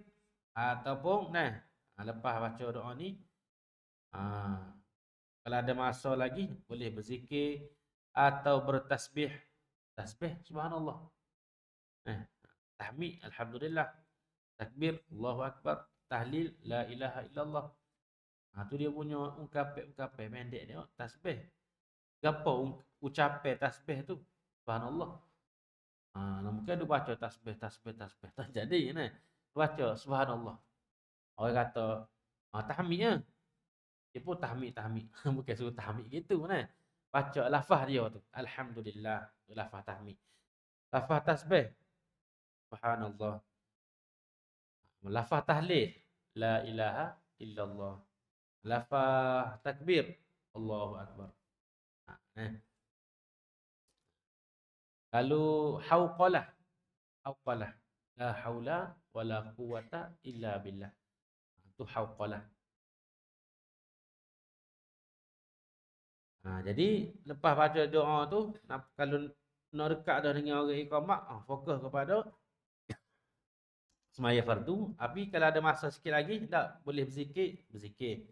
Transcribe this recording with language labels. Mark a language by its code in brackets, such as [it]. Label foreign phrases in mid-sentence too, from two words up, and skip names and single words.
[ms] Ataupun lepas baca doa ni. Kalau ada masa lagi. Boleh berzikir. Atau bertasbih. Tasbih. Subhanallah. Tahmid. Alhamdulillah. Takbir. [ar] الله أكبر. [ms] Tahlil. [ar] لا إله إلا الله. [ms] Tu dia punya ungkapan pendek dia. Tasbih. Apa ucapan tasbih tu? Subhanallah. Mungkin dia baca tasbih. Tak jadi ni. Baca subhanallah. Orang kata tahmid ya. Dia pun tahmid. Bukan suruh tahmid gitu ni. Baca lafaz dia tu. Alhamdulillah. Lafaz tahmid. Lafaz tasbih. Subhanallah. Lafaz tahlil. [ar] لا إله إلا الله. [ms] Lafaz takbir. [ar] الله أكبر. [ms] Lalu hauqalah. [ar] لا حول ولا قوة إلا بالله. [ms] Itu hauqalah. Jadi lepas baca doa tu, kalau nak dekat dah dengan orang iqamah, fokus kepada semaya fardu. Tapi kalau ada masa sikit lagi, tak boleh berzikir.